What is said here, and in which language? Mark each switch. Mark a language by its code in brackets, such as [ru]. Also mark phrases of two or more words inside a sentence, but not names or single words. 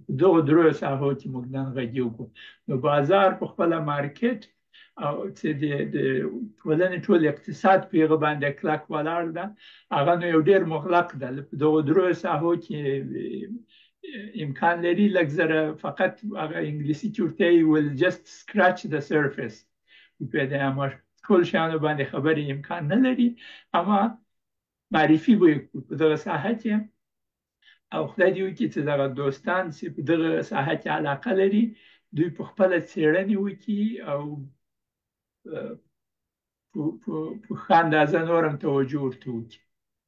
[ps] په دغه 3 ساحو کې موږ نن غږیږو. نو بازار په خپله مارکیټ او چې د ټولنې ټول اقتصاد په هغه باندې کلک ولاړ ده، هغه نو یو ډېر مغلق ده. په دغه 3 ساحو کې امکان لري لږ زره فقط هغه انګلیسي کې ورته وایي [en] will just scratch the surface. [ps] اما ټول شیانو باندې خبرې امکان نه لري، اما معرفي به یې کړو په دغه ساحه کې. او خدای دې وکړي چې دغه دوستان چې په دغه ساحه کې علاقه لري دوی په خپله څېړنې وکړي او په ښه اندازه نور هم توجه ورته وکړي.